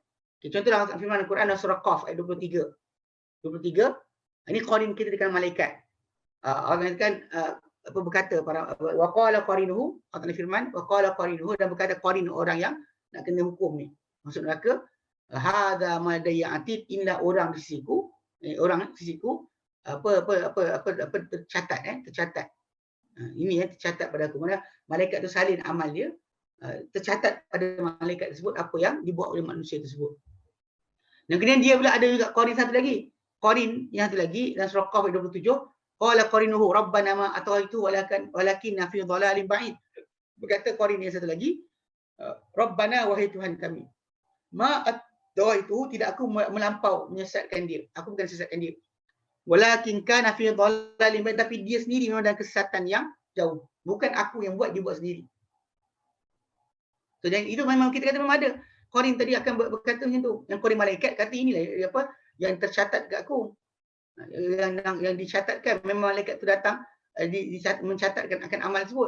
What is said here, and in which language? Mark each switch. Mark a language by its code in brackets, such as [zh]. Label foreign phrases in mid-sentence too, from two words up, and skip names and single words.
[ms] Okay, contohlah firman Al-Quran dalam surah Qaf ayat 23. Ini korin kita dengan malaikat. Allah mengatakan berkata para [ar] وقال قرينه, [ms] Allah firman [ar] وقال قرينه, [ms] dan berkata korin orang yang nak kena hukum ni. Maksud neraka, [ar] هذا ما دايتيد, [ms] inilah orang di sisiku, tercatat. Ini yang tercatat pada aku. Mana malaikat tu salin amal dia, tercatat pada malaikat tersebut apa yang dibuat oleh manusia tersebut. Dan kemudian dia pula ada juga korin satu lagi. Korin yang satu lagi dalam surah Qaf 27, [ar] قال قرينه ربنا ما أطغيته ولكن في ضلال بعيد. [ms] Berkata korin yang satu lagi, rabbana wahai Tuhan kami, [ar] ما أطغيته, [ms] tidak aku melampau menyesatkan dia. Aku bukan sesatkan dia. [ar] ولكن كان في ضلال بعيد, [ms] tapi dia sendiri memang dalam kesesatan yang jauh. Bukan aku yang buat, dia buat sendiri. So, dan itu memang kita kata memang ada. Korin tadi akan berkata macam tu. Yang korin malaikat kata inilah yang tercatat kat aku. Yang dicatatkan, memang malaikat tu datang mencatatkan akan amal tersebut.